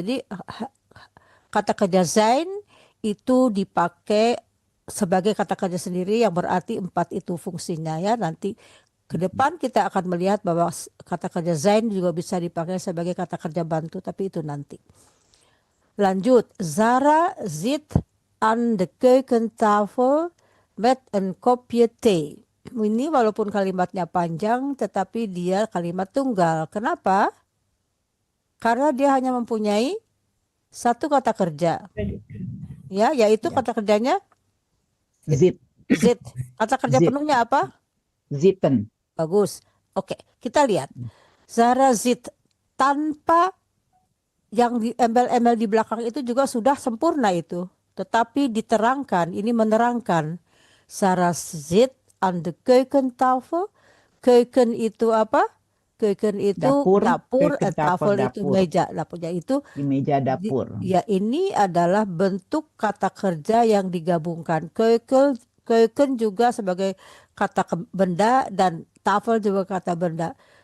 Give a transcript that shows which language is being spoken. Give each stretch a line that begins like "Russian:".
Indonesian: Jadi kata kerja zijn itu dipakai sebagai kata kerja sendiri yang berarti 4 itu fungsinya ya. Nanti ke depan kita akan melihat bahwa kata kerja zijn juga bisa dipakai sebagai kata kerja bantu, tapi itu nanti.
Dutch: Lanjut, Zara zit aan de keukentafel met een kopje thee.
Indonesian: Ini walaupun kalimatnya panjang tetapi dia kalimat tunggal. Kenapa? Karena dia hanya mempunyai 1 kata kerja. Ya, yaitu kata kerjanya
Dutch: Zit.
Indonesian: zit. Kata kerja
Dutch: Zit.
Indonesian: penuhnya apa?
Dutch: Zitten.
Indonesian: Bagus. Oke, kita lihat. Zara zit tanpa yang di embel-embel di belakang itu juga sudah sempurna itu. Tetapi diterangkan, ini menerangkan.
Dutch: Zara zit aan de keukentafel.
Indonesian: Keuken itu apa? Keuken itu dapur, tafel itu meja. Dapurnya itu Di meja dapur. ya, ini adalah bentuk kata kerja yang digabungkan. Keuken juga sebagai kata benda dan tafel juga kata benda.